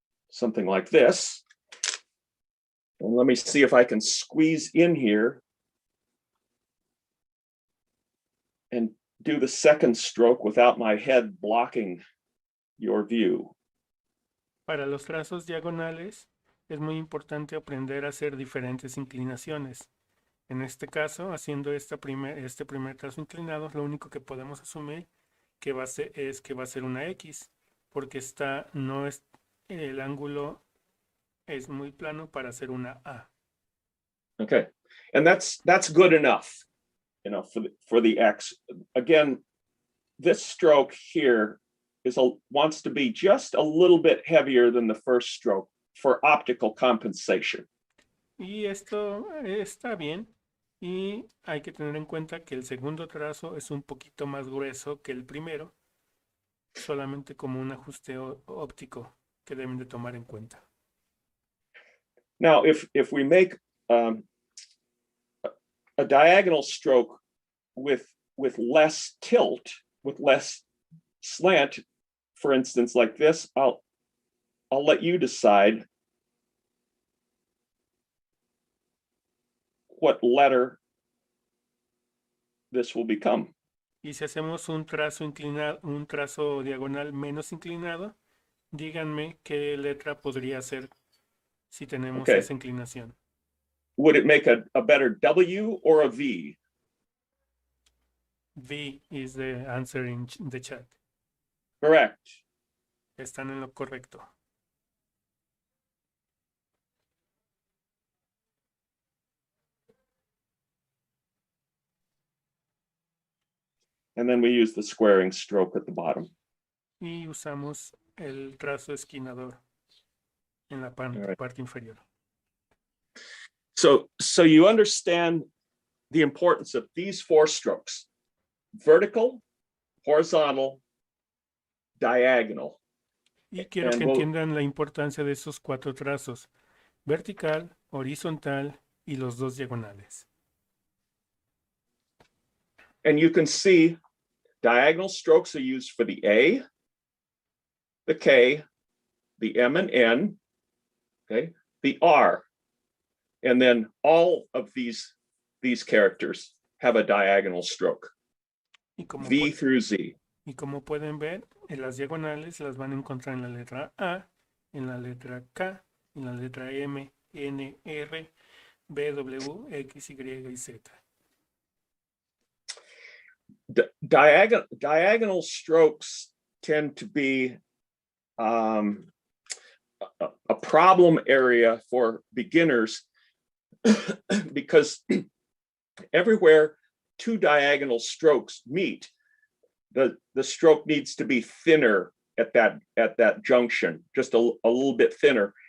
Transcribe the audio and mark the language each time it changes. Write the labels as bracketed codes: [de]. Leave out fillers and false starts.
[en] Something like this. And let me see if I can squeeze in here and do the second stroke without my head blocking your view. [es] Para los trazos diagonales es muy importante aprender a hacer diferentes inclinaciones. En este caso, haciendo este primer trazo inclinado, lo único que podemos asumir que es que va a ser una X, porque el ángulo es muy plano para hacer una A. [en] Okay, and that's good enough, for the X. Again, this stroke here wants to be just a little bit heavier than the first stroke for optical compensation. [es] Y esto está bien. Y hay que tener en cuenta que el segundo trazo es un poquito más grueso que el primero, solamente como un ajuste óptico que deben de tomar en cuenta. [en] Now, if we make a diagonal stroke with less tilt, with less slant, for instance, like this, I'll let you decide what letter this will become. [es] Y si hacemos un trazo diagonal menos inclinado, díganme qué letra podría ser si tenemos esa inclinación. [en] Would it make a better W or a V? V is the answer in the chat. Correct. [es] Están en lo correcto. [en] And then we use the squaring stroke at the bottom. [es] Y usamos el trazo esquinador en la parte inferior. [en] So you understand the importance of these 4 strokes: vertical, horizontal, diagonal. [es] Y quiero que entiendan la importancia de esos 4 trazos: vertical, horizontal y los 2 diagonales. [en] And you can see diagonal strokes are used for the A, the K, the M and N, okay, the R. And then all of these characters have a diagonal stroke, V through Z. [es] Y como pueden ver, en las diagonales las van a encontrar en la letra A, en la letra K, en la letra M, N, R, B, W, X, Y y Z. [en] Diagonal strokes tend to be a problem area for beginners because everywhere two diagonal strokes meet, the stroke needs to be thinner at that junction, just a little bit thinner.